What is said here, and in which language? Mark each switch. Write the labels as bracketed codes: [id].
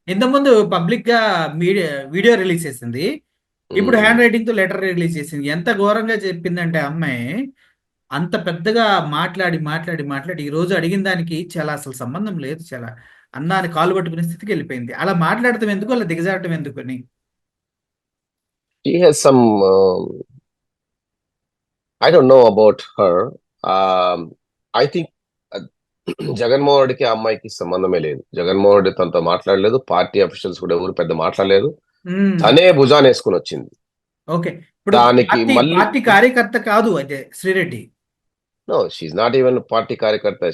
[te] ఇంతకుముందు పబ్లిక్ గా video release చేసింది. ఇప్పుడు హ్యాండ్ రైటింగ్ తో లెటర్ రిలీజ్ చేసింది. ఎంత ఘోరంగా చెప్పిందంటే అమ్మాయి, అంత పెద్దగా మాట్లాడి మాట్లాడి మాట్లాడి ఈ రోజు అడిగిన దానికి చాలా అసలు సంబంధం లేదు, చాలా అన్నాన్ని కాలు పట్టుకునే స్థితికి వెళ్ళిపోయింది. అలా మాట్లాడటం ఎందుకు, అలా దిగజారటం ఎందుకు అని. [en] She has some I don't know about her. I think [te] Jaganmohan రెడ్డికి ఆ అమ్మాయికి సంబంధమే లేదు. జగన్మోహన్ రెడ్డి తనతో మాట్లాడలేదు. పార్టీ అఫీషియల్స్ కూడా ఎవరు పెద్ద మాట్లాడలేదు. తనే భుజాన్ని వేసుకుని వచ్చింది. ఓకే. ఇప్పుడు దానికి పార్టీ కార్యకర్త కాదు అయితే Sri Reddy. [en] No, she's not even party కార్యకర్త.